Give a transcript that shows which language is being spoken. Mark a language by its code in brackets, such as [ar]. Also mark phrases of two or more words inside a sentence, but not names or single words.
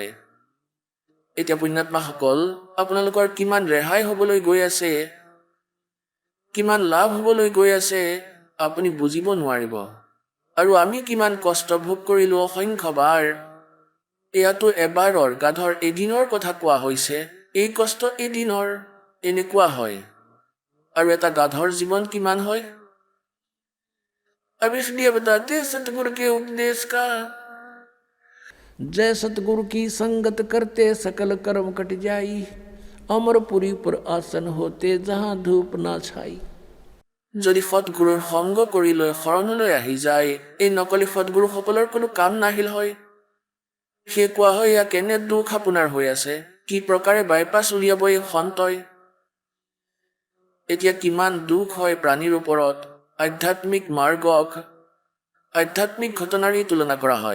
[as] এতিয়া পুণ্যাত্মাসকল, আপোনালোকৰ কিমান ৰেহাই হ'বলৈ গৈ আছে, কিমান লাভ হ'বলৈ গৈ আছে আপুনি বুজিব নোৱাৰিব। আৰু আমি কিমান কষ্ট ভোগ কৰিলোঁ অসংখ্যবাৰ। এয়াতো এবাৰৰ গাধৰ এদিনৰ কথা কোৱা হৈছে। এই কষ্ট এদিনৰ, এনেকুৱা হয়। আৰু এটা গাধৰ জীৱন কিমান হয়? [hi] अब इसलिए बताते हैं सतगुरु के उपदेश का जय सतगुरु की संगत करते सकल कर्म कट जाई, अमरपुरी पर आसन होते जहाँ धूप ना छाई। [as] যদি সৎগুৰুৰ সংগ কৰি লৈ শৰণলৈ আহি যায়, এই নকলি সৎগুৰুসকলৰ কোনো কাম নাহিল হয়। সেয়ে কোৱা হয়, এয়া কেনে দুখ আপোনাৰ হৈ আছে, কি প্ৰকাৰে বাইপাছ উলিয়াব এই সন্তই। এতিয়া কিমান দুখ হয় প্ৰাণীৰ ওপৰত, আধ্যাত্মিক মাৰ্গক আধ্যাত্মিক ঘটনাৰেই তুলনা কৰা হয়।